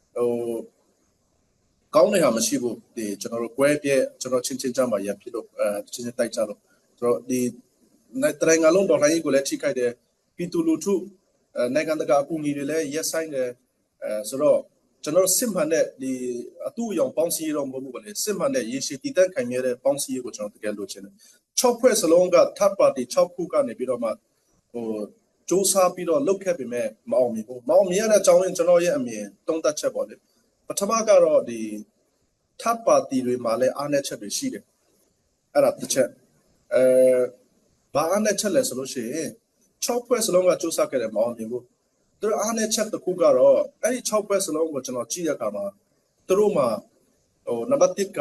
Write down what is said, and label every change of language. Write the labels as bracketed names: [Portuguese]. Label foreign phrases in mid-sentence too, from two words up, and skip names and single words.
[Burmese] ကောင်းတဲ့ဟာမရှိဘူးဒီကျွန်တော်တို့ကွဲပြဲကျွန်တော်ချင်းချင်းကြမှာရဖြစ်လို့ချင်းချင်းတိုက်ကြလို့ဆိုတော့ဒီနိုင်ငံလုံးဒေါ်လာရေးကိုလည်းထိခိုက်တယ်ပြည်သူလူထုနိုင်ငံတကာအကူအညီတွေလည်းရက်ဆိုင်တယ်ဆိုတော့ကျွန်တော်စစ်မှန်တဲ့ ဒီအတူအယောင်ပေါင်းစည်းတော့မဟုတ်ဘူးပဲလေစစ်မှန်တဲ့ရေရှည်တည်တံ့ခိုင်မြဲတဲ့ပေါင်းစည်းရေးကိုကျွန်တော်တကယ်လိုချင်တယ်6ဖွဲ့စလုံးက [English] third party [Burmese] 6 ခုကနေပြီးတော့မှစူးစမ်းပြီးတော့လုပ်ခဲ့ပေမဲ့မအောင်မြင်ဘူးမအောင်မြင်ရတဲ့အကြောင်းရင်းကျွန်တော်ရဲ့အမြင်သုံးသပ်ချက်ပေါ့လေပထမကတော့ဒီ [English] third party [Burmese] တွေမှာလည်းအားနည်းချက်တွေရှိတယ်အဲ့ဒါတစ်ချက်ဘာအားနည်းချက်လဲဆိုလို့ရှိရင်6ဖွဲ့စလုံးကစူးစမ်းခဲ့တယ်မအောင်မြင်ဘူးသူတို့အားနည်းချက်တစ်ခုကတော့အဲ့ဒီ6ဖွဲ့စလုံးကိုကျွန်တော်ကြည့်ရခါမှာသူတို့မှာနံပါတ်1က